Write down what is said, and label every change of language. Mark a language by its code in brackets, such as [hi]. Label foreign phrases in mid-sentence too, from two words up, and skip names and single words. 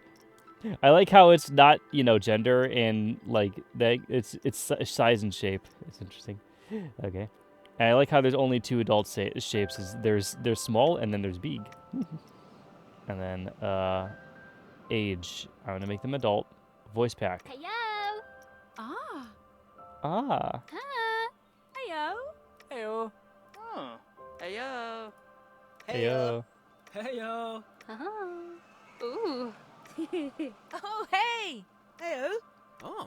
[en] I like how it's not, gender and like that. It's size and shape. It's interesting. Okay, and I like how there's only two adult shapes. There's small and then there's big. And then age. I'm gonna make them adult. Voice pack. Heyo. Ah. Heyo. Heyo. Oh. Heyo. Heyo. Heyo. Ooh. Oh, hey! Heyo. Oh.